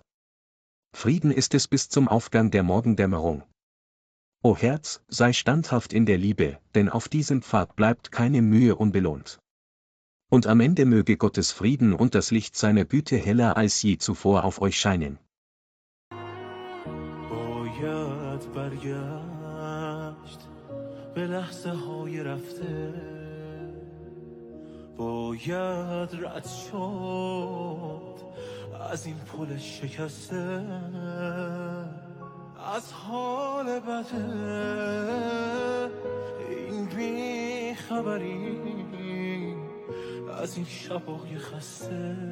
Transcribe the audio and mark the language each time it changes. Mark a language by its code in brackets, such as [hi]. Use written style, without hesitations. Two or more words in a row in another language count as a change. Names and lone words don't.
[de] Frieden ist es bis zum Aufgang der Morgendämmerung. O Herz, sei standhaft in der Liebe, denn auf diesem Pfad bleibt keine Mühe unbelohnt. Und am Ende möge Gottes Frieden und das Licht seiner Güte heller als je zuvor auf euch scheinen. [fa] باید برگشت به لحظه های رفته باید رد شد از این پل شکسته از حال بده این بیخبری از این شبای خسته